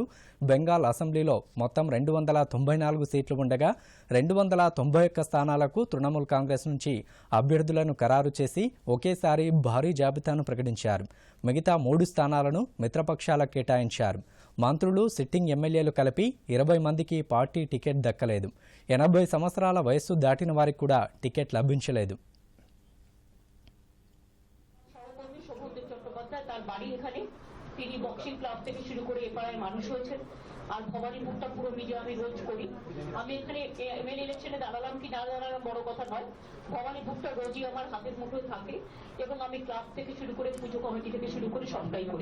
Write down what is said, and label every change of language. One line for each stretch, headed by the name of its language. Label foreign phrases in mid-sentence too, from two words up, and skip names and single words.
Telugu: బెంగాల్ అసెంబ్లీలో మొత్తం 294 సీట్లు ఉండగా 291 స్థానాలకు తృణమూల్ కాంగ్రెస్ నుంచి అభ్యర్థులను ఖరారు చేసి ఒకేసారి భారీ జాబితాను ప్రకటించారు. మిగతా 3 స్థానాలను మిత్రపక్షాలకు కేటాయించారు. మంత్రులు, సిట్టింగ్ ఎమ్మెల్యేలు కలిపి 20 మందికి పార్టీ టికెట్ దక్కలేదు. 80 సంవత్సరాల వయస్సు దాటిన వారికి కూడా టికెట్ లభించలేదు.
Bangla: তার বাড়ি এখানে, তিনি বক্সিং ক্লাব থেকে শুরু করে এ পাড়ায় মানুষ হয়েছেন। আর ভবানীপুরটা পুরো মিডিয়া আমি রোজ করি। আমি এখানে
English: MLA election
Bangla: দাঁড়ালাম কি না দাঁড়ালাম বড় কথা নয়, ভবানীপুরটা রোজই আমার হাতের মুঠোয় থাকে এবং আমি ক্লাব থেকে শুরু করে পুজো কমিটি থেকে শুরু করে সবটাই করি।